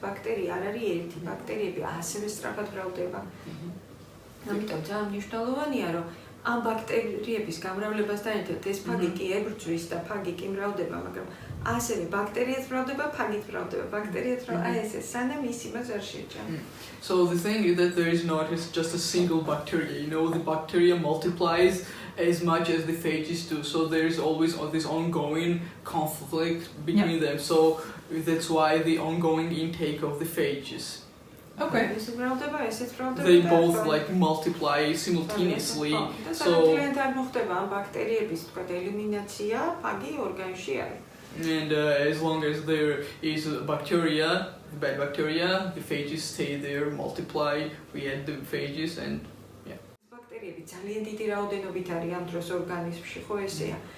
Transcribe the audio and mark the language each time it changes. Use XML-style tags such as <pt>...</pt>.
<ka>ბაქტერია არ არის ერთი, ბაქტერიები ასევე სწრაფად მრავლდება. ამიტომ ძალიან მნიშვნელოვანია რომ ამ ბაქტერიების გამრავლებასთან ერთად ეს ფაგი კი ებრძვის და ფაგი კი მრავლდება, მაგრამ ასევე ბაქტერიაც მრავლდება, ფაგიც მრავლდება, ბაქტერიაც აი ესე სანამ ის იმას არ შეჭა.</ka> <en>So the thing is that there is not just a single bacteria, you know, the bacteria multiplies as much as the phages do, so there is always this ongoing conflict between them, so that's why the ongoing intake of the phages. Okay. They both like multiply simultaneously. So and as long as there is bacteria, bad bacteria, the phages stay there, multiply, we add the phages and yeah.</en> <ka>ბაქტერიები ძალიან დიდი რაოდენობით არის ამ დროს ორგანიზმში, ხო ესეა.</ka>